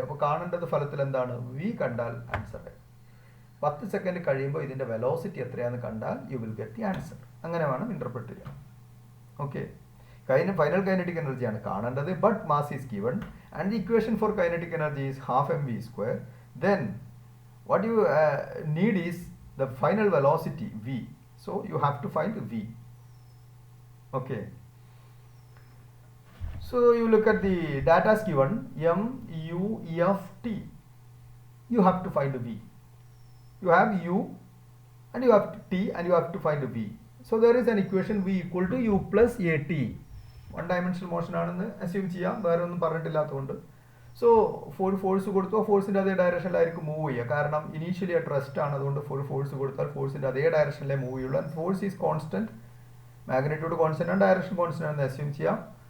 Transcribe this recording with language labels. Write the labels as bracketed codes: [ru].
[ml] അപ്പോൾ കാണേണ്ടത് ഫലത്തിൽ എന്താണ്? v കണ്ടാൽ ആൻസർ. 10 സെക്കൻഡ് കഴിയുമ്പോൾ ഇതിൻ്റെ വെലോസിറ്റി എത്രയാണെന്ന് കണ്ടാൽ [en] You will get the answer. [ml] അങ്ങനെ വേണം ഇന്റർപ്രറ്റ് ചെയ്യാൻ. ഓക്കെ. ഫൈനൽ കൈനറ്റിക് എനർജിയാണ് കാണേണ്ടത്. [en] But mass is given and the equation for kinetic energy is 12 mv². Then what you need is the final velocity v. So you have to find v. Okay. So you look at the data is given m, u, f, t. You have to find v. You have u and you have t and you have to find v. So there is an equation v equal to u plus at. [ml] One dimensional motion ആണെന്ന് assume ചെയ്യാം, വേറെ ഒന്നും പറഞ്ഞിട്ടില്ലാത്തതുകൊണ്ട്. So force കൊടുത്തു, ഫോഴ്സിൻ്റെ അതേ ഡയറക്ഷനിലായിരിക്കും move ചെയ്യുക. കാരണം initially at rest ആണ്. അതുകൊണ്ട് ഫോഴ്സ് കൊടുത്താൽ ഫോഴ്സിൻ്റെ അതേ ഡയറക്ഷനിലേ മൂവ് ചെയ്യുള്ളൂ. [en] and force is constant, [ml] magnitude constant ആണ്, ഡയറക്ഷൻ കോൺസ്റ്റന്റ് ആണെന്ന് അസ്യൂം ചെയ്യാം.